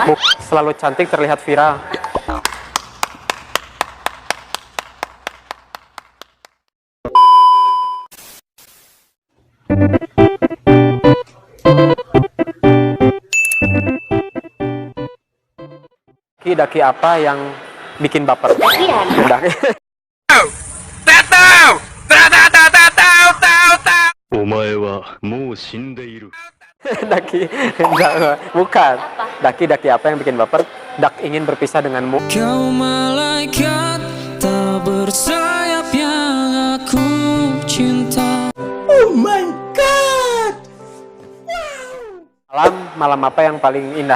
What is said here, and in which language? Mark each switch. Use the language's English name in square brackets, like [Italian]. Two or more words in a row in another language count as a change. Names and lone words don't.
[Indonesian] Selalu cantik, terlihat viral. Daki apa yang bikin baper? Dakian. Daki. [Japanese] お前はもう死んでいる。 [Indonesian] Daki, enggak, bukan. Apa? Daki apa yang bikin baper? Dak ingin berpisah denganmu. Kau malaikat tak bersayap yang aku cinta. Malam apa yang paling indah?